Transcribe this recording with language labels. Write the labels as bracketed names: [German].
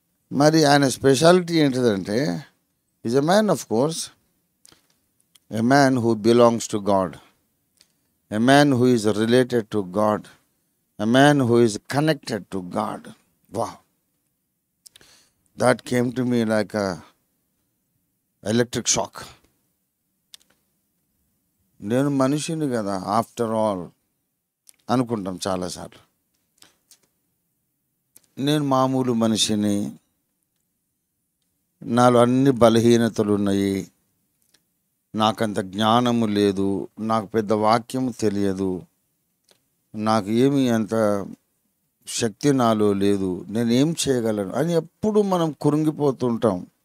[Telugu] మరి ఆయన స్పెషాలిటీ ఏంటిదంటే, [English] Is a man of course, a man who belongs to God, a man who is related to God, a man who is connected to God. Wow, that came to me like a electric shock. [Telugu] నేను మనిషిని కదా after all అనుకుంటాం చాలాసార్లు. నేను మామూలు మనిషిని, నాలో అన్ని బలహీనతలు ఉన్నాయి, నాకంత జ్ఞానము లేదు, నాకు పెద్ద వాక్యము తెలియదు, నాకు ఏమి అంత శక్తి నాలో లేదు, నేనేం చేయగలను అని ఎప్పుడు మనం కురింగిపోతుంటాం.